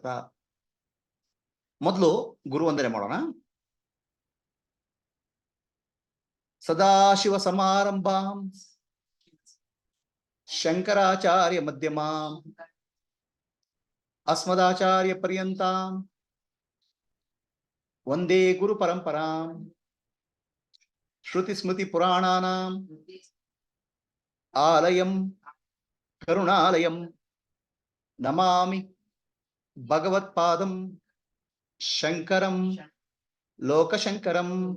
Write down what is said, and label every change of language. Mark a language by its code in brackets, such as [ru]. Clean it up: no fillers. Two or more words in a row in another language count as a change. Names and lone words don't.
[kn] ಮೊದಲು ಗುರು ವಂದನೆ ಮಾಡೋಣ. [sa] ಸದಾಶಿವ ಸಮಾರಂಭಾಂ ಶಂಕರಾಚಾರ್ಯ ಮಧ್ಯಮಾಂ ಅಸ್ಮದಾಚಾರ್ಯ ಪರ್ಯಂತಾಂ ವಂದೇ ಗುರು ಪರಂಪರಾಂ. ಶ್ರುತಿ ಸ್ಮೃತಿ ಪುರಾಣಾನಾಂ ಆಲಯಂ ಕರುಣಾಲಯಂ ನಮಾಮಿ ಭಗವತ್ಪಾದಂ ಶಂಕರಂ ಲೋಕಶಂಕರಂ.